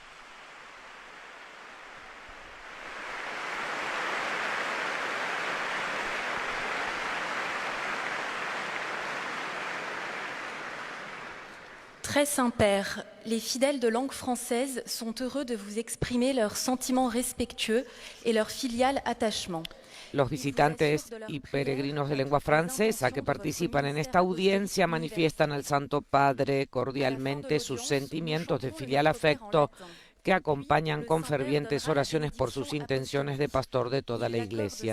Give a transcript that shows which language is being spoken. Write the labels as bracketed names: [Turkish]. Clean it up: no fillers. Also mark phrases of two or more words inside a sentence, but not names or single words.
[French] Très Saint-Père, les fidèles de langue française sont heureux de vous exprimer leurs sentiments respectueux et leur filial attachement. [Spanish] Los visitantes y peregrinos de lengua francesa que participan en esta audiencia manifiestan al Santo Padre cordialmente sus sentimientos de filial afecto que acompañan con fervientes oraciones por sus intenciones de pastor de toda la Iglesia.